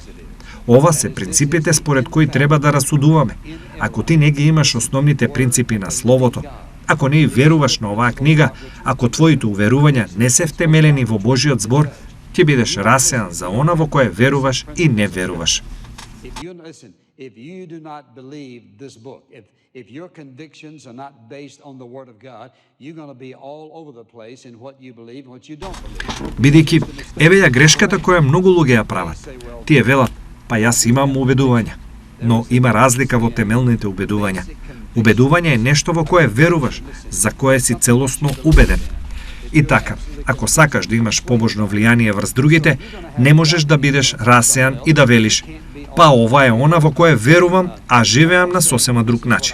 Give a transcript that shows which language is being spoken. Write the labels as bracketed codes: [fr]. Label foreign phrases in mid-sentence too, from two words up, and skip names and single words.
[mk] Ова се принципите според кои треба да расудуваме. Ако ти не ги имаш основните принципи на Словото, ако не веруваш на оваа книга, ако твоите уверувања не се втемелени во Божиот збор, ќе бидеш расеан за она во кое веруваш и не веруваш. [en] If you do not believe this book, if your convictions are not based on the Word of God, you're going to be all over the place in what you believe and what you don't believe. [mk] Бидејќи, еве ја грешката која многу луѓе ја прават. Тие велат, па јас имам убедувања, но има разлика во темелните убедувања. Убедување е нешто во кое веруваш, за кое си целосно убеден. И така, ако сакаш да имаш побожно влијание врз другите, не можеш да бидеш расеан и да велиш, па ова е она во кое верувам, а живеам на сосема друг начин.